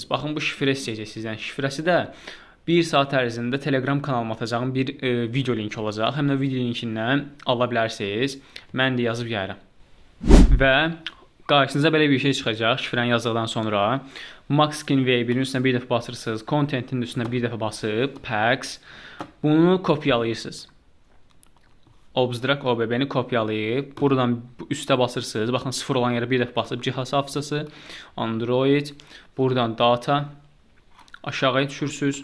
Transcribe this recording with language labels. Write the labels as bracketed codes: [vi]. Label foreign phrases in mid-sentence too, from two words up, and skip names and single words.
[az] Baxın bu şifrə istəyəcək sizdən. Şifrəsi də 1 saat ərzində Telegram kanalıma atacağım bir video linki olacaq. Həm də video linkindən ala bilərsiniz. Mən də yazıb yayıram. Və qarşınıza belə bir şey çıxacaq. Şifrəni yazdıqdan sonra Max Skin V1-in üstünə bir dəfə basırsınız. Content-in üstünə bir dəfə basıb Packs. Bunu kopyalayırsınız. Obzdrak OBB-ni kopyalayıb, buradan üstə basırsınız. Baxın, 0 olan yerə bir dəfə basıb, cihaz hafızası, Android, buradan data, aşağıya düşürsünüz.